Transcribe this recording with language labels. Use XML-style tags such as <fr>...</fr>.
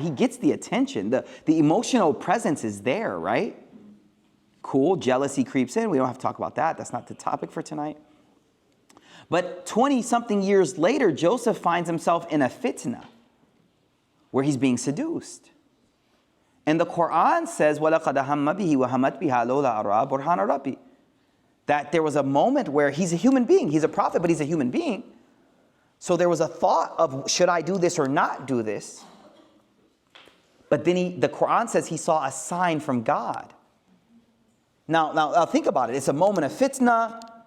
<en>He gets the attention. The emotional presence is there, right? Cool, jealousy creeps in. We don't have to talk about that. That's not the topic for tonight. But 20-something years later, Joseph finds himself in a fitna where he's being seduced. And the Quran says,</en> <ar>وَلَقَدْ هَمَّ بِهِ وَهَمَّتْ بِهَا لَوْلَا أَرَى بُرْهَانَ رَبِّي.</ar> <en>That there was a moment where he's a human being. He's a prophet, but he's a human being. So there was a thought of, should I do this or not do this? But then the Quran says he saw a sign from God. Now think about it. It's a moment of fitna.</en>